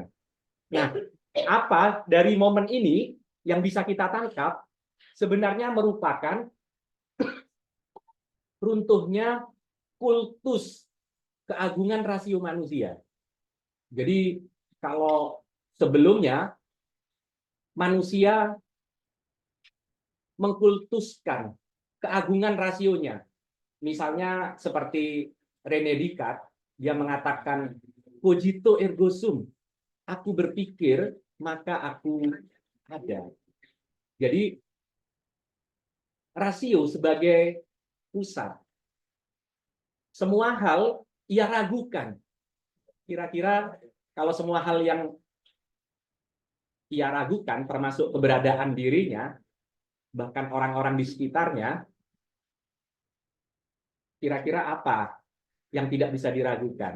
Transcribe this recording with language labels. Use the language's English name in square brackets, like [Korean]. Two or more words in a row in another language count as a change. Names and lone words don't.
[Indonesian] Nah, apa dari momen ini yang bisa kita tangkap sebenarnya merupakan runtuhnya kultus keagungan rasio manusia. Jadi kalau sebelumnya manusia mengkultuskan keagungan rasionya, misalnya seperti René Descartes, dia mengatakan [Latin] cogito ergo sum, [Indonesian] aku berpikir maka aku ada. Jadi rasio sebagai pusat. Semua hal ia ragukan. Kira-kira kalau semua hal yang ia ragukan, termasuk keberadaan dirinya, bahkan orang-orang di sekitarnya, kira-kira apa yang tidak bisa diragukan?